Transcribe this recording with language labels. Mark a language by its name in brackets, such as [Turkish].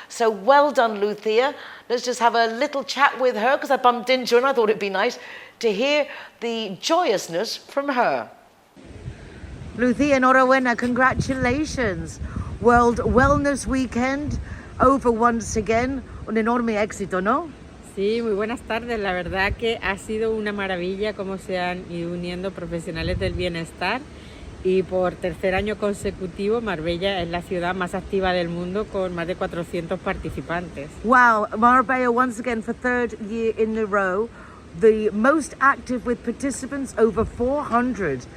[English] So well done, Lucia. Let's just have a little chat with her because I bumped into her and I thought it'd be nice to hear the joyousness from her. Lucia, enhorabuena, congratulations. World Wellness Weekend over once again. [Spanish] Un enorme éxito, ¿no? Sí, muy buenas tardes. La verdad que ha sido una maravilla cómo se han ido uniendo profesionales del bienestar y por tercer año consecutivo Marbella es la ciudad más activa del mundo con más de 400 participantes. [English] Wow, Marbella once again for third year in a row, the most active with participants over 400